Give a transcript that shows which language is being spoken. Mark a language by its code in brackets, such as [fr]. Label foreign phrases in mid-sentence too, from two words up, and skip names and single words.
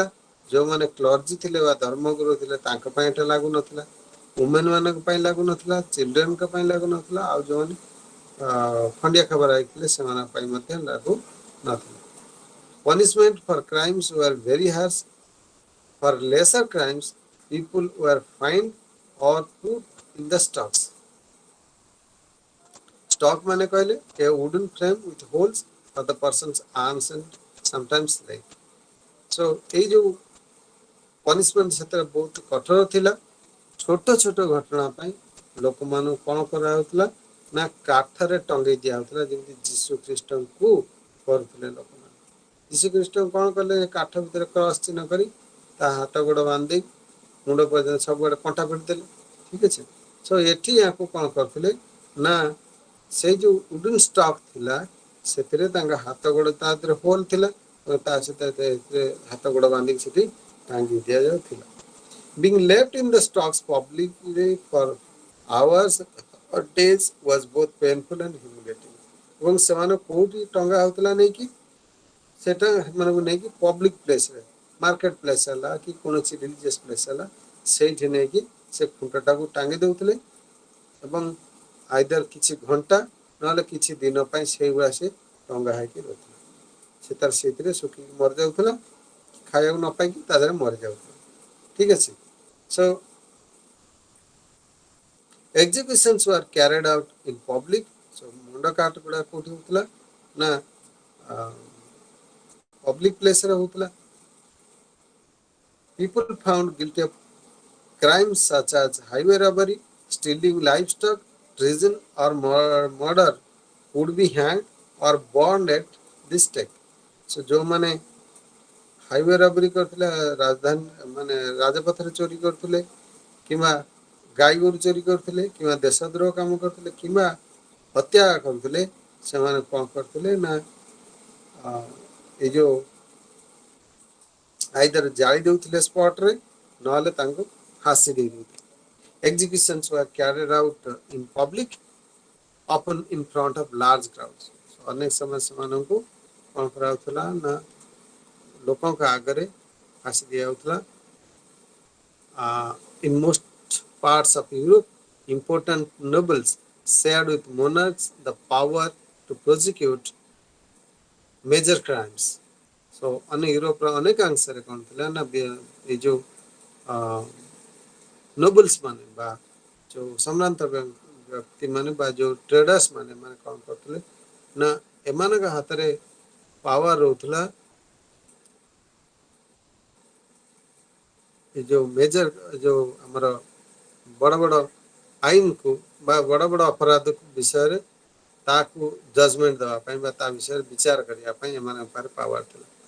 [or] ଯେଉଁମାନେ କ୍ଲର୍ଜି ଥିଲେ ବା ଧର୍ମଗୁରୁ ଥିଲେ ତାଙ୍କ ପାଇଁ ଏଟା ଲାଗୁନଥିଲା, ଓମେନ୍ ମାନଙ୍କ ପାଇଁ ଲାଗୁନଥିଲା, ଚିଲଡ୍ରେନଙ୍କ ପାଇଁ ଲାଗୁନଥିଲା, ଆଉ ଯେଉଁମାନେ ଖଣ୍ଡିଆ ଖବର ହେଇଥିଲେ ସେମାନଙ୍କ ପାଇଁ ମଧ୍ୟ ଲାଗୁ ନଥିଲା। [en] punishment for crimes were very harsh. for lesser crimes people were fined or put in the stocks. ଷ୍ଟକ୍ [or] ମାନେ କହିଲେ [en] ଏ wooden frame with holes for the person's arms and sometimes leg. [or] ସୋ ଏଇ ଯେଉଁ ପନିଶମେଣ୍ଟ ସେଥିରେ ବହୁତ କଠୋର ଥିଲା। ଛୋଟ ଛୋଟ ଘଟଣା ପାଇଁ ଲୋକମାନଙ୍କୁ କ'ଣ କରାହେଉଥିଲା ନା କାଠରେ ଟଙ୍ଗେଇ ଦିଆହେଉଥିଲା, ଯେମିତି ଯୀଶୁ ଖ୍ରୀଷ୍ଟଙ୍କୁ କରୁଥିଲେ ଲୋକମାନେ। ଯୀଶୁ ଖ୍ରୀଷ୍ଟଙ୍କୁ କ'ଣ କଲେ, କାଠ ଭିତରେ କ୍ରସ୍ ଚିହ୍ନ କରି ତା ହାତ ଗୋଡ଼ ବାନ୍ଧି ମୁଣ୍ଡ ପର୍ଯ୍ୟନ୍ତ ସବୁଆଡ଼େ କଣ୍ଟା ପିଟିଦେଲେ, ଠିକ ଅଛି। ସୋ ଏଠି ୟାକୁ କ'ଣ କରୁଥିଲେ ନା ସେଇ ଯେଉଁ [en] wooden stock [or] ଥିଲା ସେଥିରେ ତାଙ୍କ ହାତ ଗୋଡ଼ ତା ଦେହରେ ହୋଲ୍ ଥିଲା, ତା ସହିତ ହାତ ଗୋଡ଼ ବାନ୍ଧିକି ସେଠି ଟାଙ୍ଗି ଦିଆଯାଉଥିଲା। [en] Being left in the stocks publicly for hours or days was both painful and humiliating. [or] ଏବଂ ସେମାନେ କୋଉଠି ଟଙ୍ଗା ହଉଥିଲା ନେଇକି ସେଟା ସେମାନଙ୍କୁ ନେଇକି ପବ୍ଲିକ ପ୍ଲେସରେ [en] market place [or] ହେଲା କି କୌଣସି [en] religious place [or] ହେଲା ସେଇଠି ନେଇକି ସେ ଖୁଣ୍ଟଟାକୁ ଟାଙ୍ଗି ଦେଉଥିଲେ ଏବଂ ଆଇଦର କିଛି ଘଣ୍ଟା ନହେଲେ କିଛି ଦିନ ପାଇଁ ସେଇଭଳିଆ ସେ ଟଙ୍ଗା ହେଇକି ରହୁଥିଲା। ସେ ତାର ସେଇଥିରେ ଶୁଖିକି ମରିଯାଉଥିଲା, ଖାଇବାକୁ ନ ପାଇକି ତା ଦେହରେ ମରିଯାଉଥିଲା। ଠିକ ଅଛି। [en] So executions were carried out in public. [or] So ମୁଣ୍ଡ କାଟ ଗୁଡା କୋଉଠି ହଉଥିଲା ନା [en] public place [or] ରେ ହଉଥିଲା। [en] People found guilty of crimes such as highway robbery, stealing livestock, treason or murder would be hanged or burned at the stake. [or] So ଯୋଉମାନେ [en] highway robbery [or] କରୁଥିଲେ, ରାଜଧାନୀ ମାନେ ରାଜପଥରେ ଚୋରି କରୁଥିଲେ କିମ୍ବା ଗାଈ ଗୋରୁ ଚୋରି କରୁଥିଲେ କିମ୍ବା ଦେଶଦ୍ରୋହ କାମ କରୁଥିଲେ କିମ୍ବା ହତ୍ୟା କରୁଥିଲେ, ସେମାନେ କ'ଣ କରୁଥିଲେ ନା ଏଇ ଯୋଉ ଆଇଦର ଜାଳି ଦେଉଥିଲେ ସ୍ପଟରେ ନହେଲେ ତାଙ୍କୁ ଫାଶୀ ଦେଇ ଦେଉଥିଲେ। [en] Executions were carried out in public, often in front of large crowds. [or] ଅନେକ ସମୟ ସେମାନଙ୍କୁ କ'ଣ କରାଯାଉଥିଲା ନା ଲୋକଙ୍କ ଆଗରେ ଫାଶୀ ଦିଆଯାଉଥିଲା। [en] In most parts of Europe, important nobles shared with monarchs the power to prosecute major crimes. [or] So ୟୁରୋପର ଅନେକାଂଶରେ କ'ଣ ଥିଲା ନା ଏଇ ଯୋଉ ନୋବେଲ୍ସ ମାନେ ବା ଯୋଉ ସମ୍ଭ୍ରାନ୍ତ ବ୍ୟକ୍ତି ମାନେ ବା ଯୋଉ ଟ୍ରେଡର୍ସ ମାନେ କ'ଣ କରୁଥିଲେ ନା ଏମାନଙ୍କ ହାତରେ ପାୱାର ରହୁଥିଲା ଏ ଯୋଉ ମେଜର ଯୋଉ ଆମର ବଡ଼ ବଡ଼ ଆଇନକୁ ବା ବଡ଼ ବଡ଼ ଅପରାଧ ବିଷୟରେ ତାକୁ ଜଜମେଣ୍ଟ ଦେବା ପାଇଁ ବା ତା ବିଷୟରେ ବିଚାର କରିବା ପାଇଁ ଏମାନଙ୍କ ପାଖରେ ପାୱାର ଥିଲା।